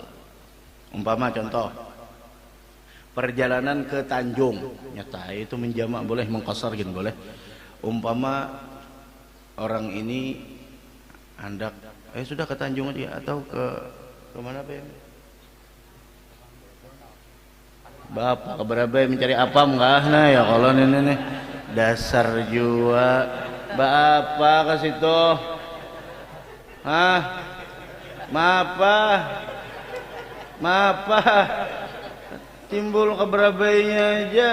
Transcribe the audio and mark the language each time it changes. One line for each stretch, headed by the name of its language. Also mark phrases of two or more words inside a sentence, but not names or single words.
Indonesian: Umpama contoh, perjalanan ke Tanjung, nyata itu menjamak boleh, mengqasar gitu boleh. Umpama orang ini hendak sudah ke Tanjung aja atau ke mana Pak? Bapak ke Barabai mencari apam enggak?
Banjar: Nah ya kalau ini dasar jua.
Indonesian: Bapak ke situ. Hah?
Banjar: Mapa? Timbul ke Barabainya aja.